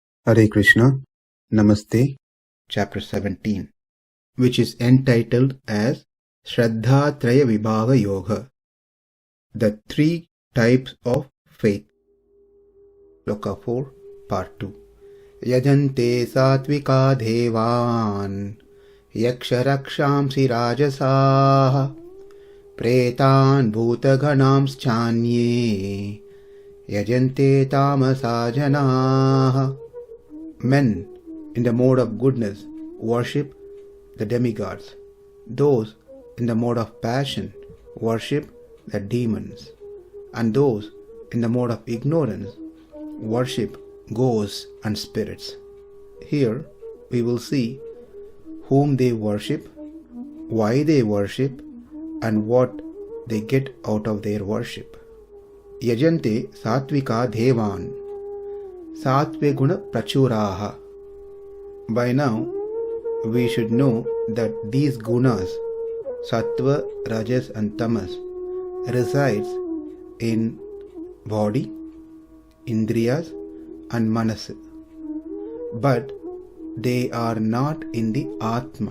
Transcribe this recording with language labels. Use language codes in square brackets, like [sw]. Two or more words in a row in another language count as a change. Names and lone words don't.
[sa] Hare Krishna, Namaste, [en] Chapter 17, which is entitled as Shraddha-traya vibhāga yoga, the three types of faith. Sloka 4, Part 2. [sa] Yajante sāttvikā devān, yakṣa-rakṣāṁsi rājasāḥ, pretān bhūta-gaṇāṁś cānye, yajante tāmasā janāḥ. [en] Men in the mode of goodness worship the demigods. Those in the mode of passion worship the demons. And those in the mode of ignorance worship ghosts and spirits. Here we will see whom they worship, why they worship, and what they get out of their worship. [sa] Yajante sāttvikā devān, sattve guna prachuraha. [en] By now, we should know that these gunas, sattva, rajas and tamas, resides in body, indriyas and manas. But they are not in the atma.